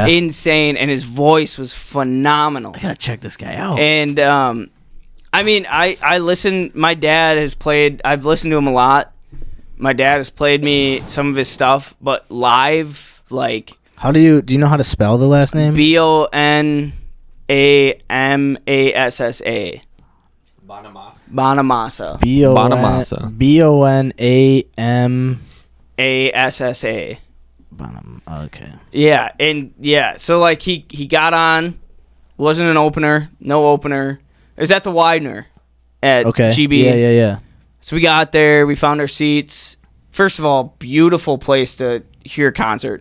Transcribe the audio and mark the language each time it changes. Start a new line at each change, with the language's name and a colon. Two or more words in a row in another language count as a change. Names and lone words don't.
English: Insane, and his voice was phenomenal. I gotta check this guy out. And I mean, I listen. My dad has played. I've listened to him a lot. My dad has played me some of his stuff, but live, like How do you know how to spell the last name? Bonamassa. Bonamassa. Bonamassa. Bonam. ASSA. Okay. Yeah, and yeah, so like he got on, wasn't an opener, no opener. It was at the Widener at Okay. GB. Yeah. So we got there, we found our seats. First of all, beautiful place to hear a concert.